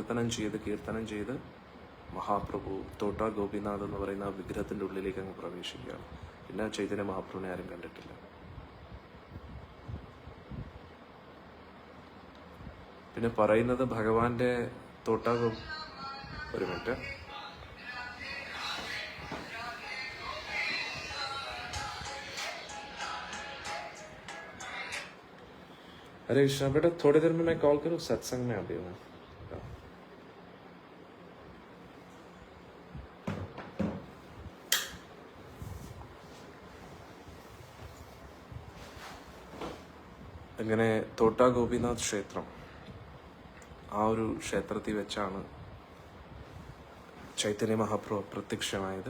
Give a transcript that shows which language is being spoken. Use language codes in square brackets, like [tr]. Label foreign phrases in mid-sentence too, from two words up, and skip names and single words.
[ml] അവിടെ കീർത്തനം ചെയ്ത് മഹാപ്രഭു തോട്ട ഗോപിനാഥ് എന്ന് പറയുന്ന ആ വിഗ്രഹത്തിൻ്റെ ഉള്ളിലേക്ക് അങ്ങ് പ്രവേശിക്കുകയാണ്. പിന്നെ ചൈതന്യ മഹാപ്രഭുവിനെ ആരും കണ്ടിട്ടില്ല. പിന്നെ പറയുന്നത് ഭഗവാന്റെ തോട്ട ഒരു മിനിറ്റ്. [hi] अरे कृष्णा बेटा, थोड़ी देर में मैं कॉल करूँ, सत्संग में अभी हूँ. [ml] അങ്ങനെ തോട്ട ഗോപിനാഥ് ക്ഷേത്രം, ആ ഒരു ക്ഷേത്രത്തിൽ വെച്ചാണ് ചൈതന്യ മഹാപ്രഭു പ്രത്യക്ഷമായത്.